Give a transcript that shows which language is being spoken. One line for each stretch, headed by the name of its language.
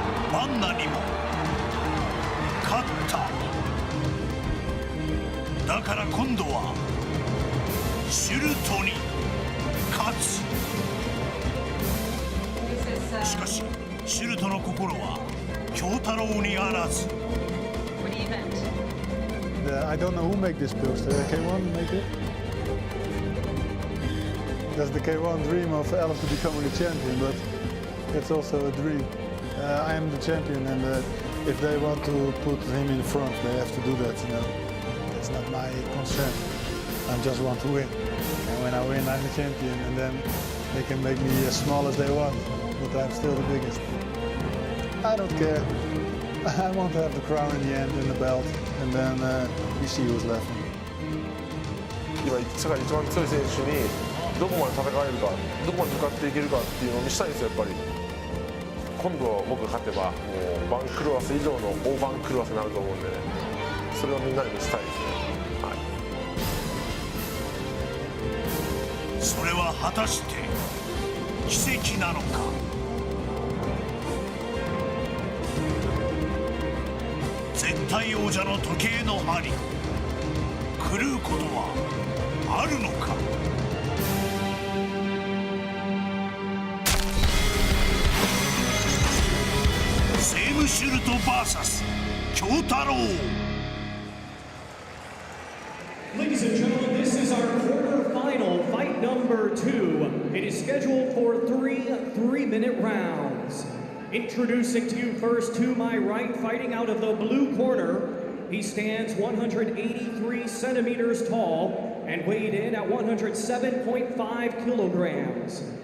Japanese: マンナにも勝った。だから今度はシュルトに勝つ。しかしシュルトの心は京太郎にあらず。
English: I don't know who make this pills. K1 make it? That's the K1 dream of Alice to becoming a champion, but it's also a dream. I am the champion, and if they want to put him in front, they have to do that. You know, it's not my concern. I just want to win, and when I win, I'm the champion, and then they can make me as small as they want, but I'm still the biggest. I don't care. I want to have the crown in the end and the belt, and then you see who's left.
Japanese: 今世界一番強い選手にどこまで戦えるか、どこまで向かっていけるかっていうのを見せたいんですよ、やっぱり。今度は僕が勝てばもう番狂わせ以上の大番狂わせになると思うんでね、それをみんなに見せたいですね。はい、それは果たして奇跡なのか。絶対王者の時計の針、狂うことはあるのか。セームシュルト VS 京太郎。
English: Ladies and gentlemen, this is our quarterfinal fight number 2. It is scheduled for 3-minute rounds. Introducing to you first, to my right, fighting out of the blue corner. He stands 183 centimeters tall and weighed in at 107.5 kilograms.